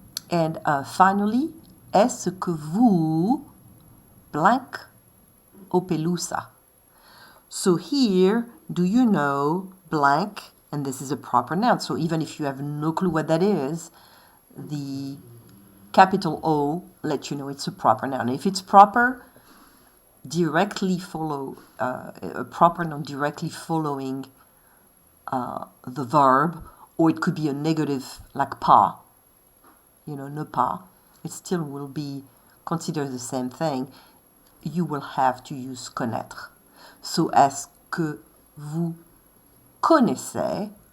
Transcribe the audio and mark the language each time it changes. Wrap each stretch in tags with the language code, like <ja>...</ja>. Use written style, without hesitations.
<en>And finally,</en> <fr>est-ce que vous blank au pelusa?</fr> <en>So here, do you know blank? And this is a proper noun. So even if you have no clue what that is, the capital O lets you know it's a proper noun. If it's proper, directly follow a proper noun directly following the verb, or it could be a negative like pas.</en> <fr>Ne pas,</fr> <en>it still will be considered the same thing. You will have to use connaître.</en> <fr>So, est-ce que vous connaissez?</fr>